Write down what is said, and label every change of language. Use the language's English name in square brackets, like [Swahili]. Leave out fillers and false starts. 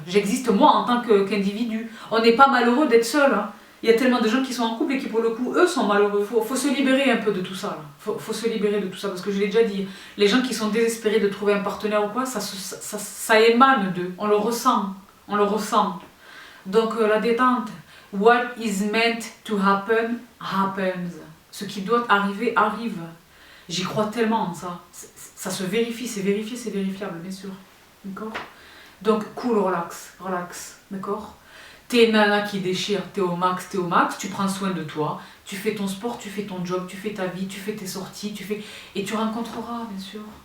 [French] J'existe moi en tant qu'individu. On n'est pas malheureux d'être seul. Hein. Il y a tellement de gens qui sont en couple et qui pour le coup, eux, sont malheureux. Faut se libérer un peu de tout ça. Faut se libérer de tout ça parce que je l'ai déjà dit. Les gens qui sont désespérés de trouver un partenaire ou quoi, ça émane d'eux. On le ressent. On le ressent. Donc la détente. [English] What is meant to happen, happens. [French] Ce qui doit arriver, arrive. J'y crois tellement en ça. Ça se vérifie, c'est vérifié, c'est vérifiable, bien sûr. D'accord? Donc, cool, relax. D'accord? T'es une nana qui déchire, t'es au max, tu prends soin de toi, tu fais ton sport, tu fais ton job, tu fais ta vie, tu fais tes sorties, et tu rencontreras, bien sûr.